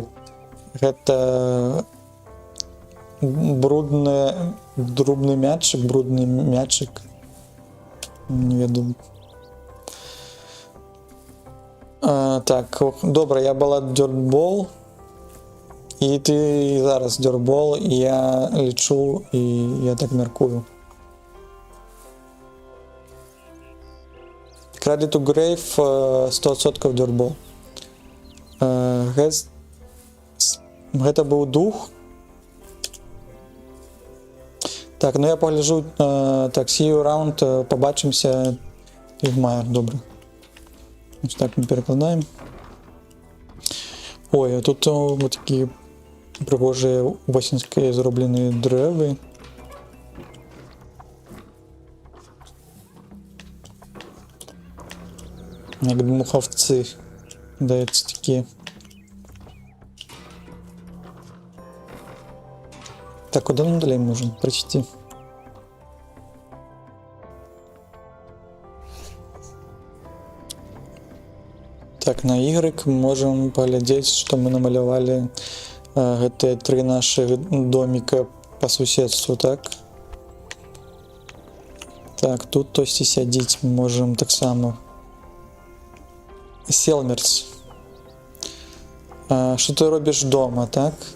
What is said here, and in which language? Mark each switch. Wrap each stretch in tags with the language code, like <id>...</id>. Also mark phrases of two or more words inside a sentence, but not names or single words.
<be>Гэта брудны мячик. Не ведаю. Так, добра, я была дёртбол, і ты зараз дёртбол, і я лічу, і я так мяркую. Cradle to Grave 100% дёртбол. Гэта быў дух. Так, ну я пагляджу. Так,</be> <en>see you around,</en> <uk>побачимся. Твінгмайер, добра.</uk> <be>Ось так мы перакладаем. Ой, а тут вот такія прыгожыя восеньскія зробленыя дрэвы. Як дмухавцы, даецца такія.</be> <uk>Так, куди нам далі можемо пройти?</uk> <be>Так, на Y можем поглядзець, што мы намалявалі гэтыя 3 наши доміка по суседству, так? Так, тут хтосьці сядзіць можем таксама. Селмерс. Што ты робіш дома, так?</be>